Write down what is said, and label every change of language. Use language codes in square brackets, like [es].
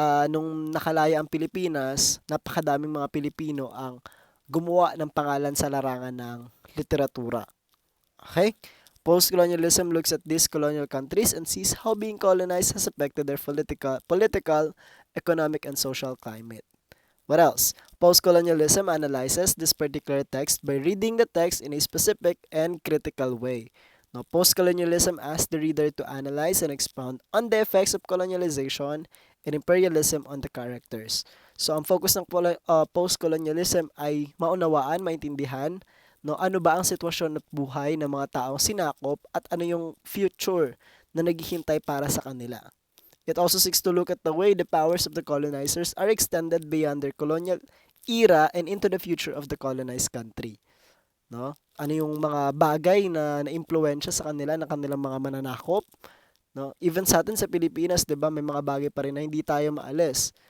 [tl] Nung nakalaya ang Pilipinas, napakadaming mga Pilipino ang gumawa ng pangalan sa larangan ng literatura. Okay? [en] Post-colonialism looks at these colonial countries and sees how being colonized has affected their political, economic, and social climate. What else? Post-colonialism analyzes this particular text by reading the text in a specific and critical way. Now, post-colonialism asks the reader to analyze and expound on the effects of colonialization and imperialism on the characters. [tl] So, ang focus ng post-colonialism ay maunawaan, maintindihan, no, ano ba ang sitwasyon at buhay ng mga taong sinakop at ano yung future na naghihintay para sa kanila. [en] It also seeks to look at the way the powers of the colonizers are extended beyond their colonial era and into the future of the colonized country. No? [tl] Ano yung mga bagay na naimpluwensya sa kanila ng kanilang mga mananakop, no? Even sa atin sa Pilipinas, 'di ba, may mga bagay pa rin na hindi tayo maalis.